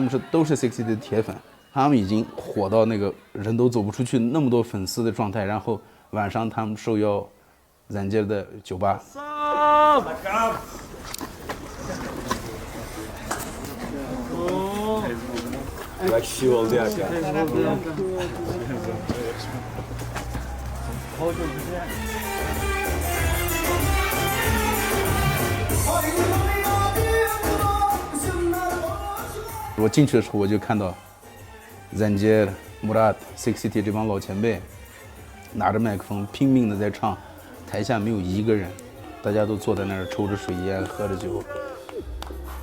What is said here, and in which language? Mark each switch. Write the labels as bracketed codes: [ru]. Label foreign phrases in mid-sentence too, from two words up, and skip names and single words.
[zh] 们都是 Six City 的铁粉，他们已经火到那个人都走不出去，那么多粉丝的状态，然后晚上他们受邀Zanjir的酒吧。 [ug] ياخشى ئولدى يا. [zh] 我进去的时候，我就看到 Zanjir、Murat、Six City 这帮老前辈拿着麦克风拼命的在唱，台下没有一个人，大家都坐在那儿抽着水烟，喝着酒。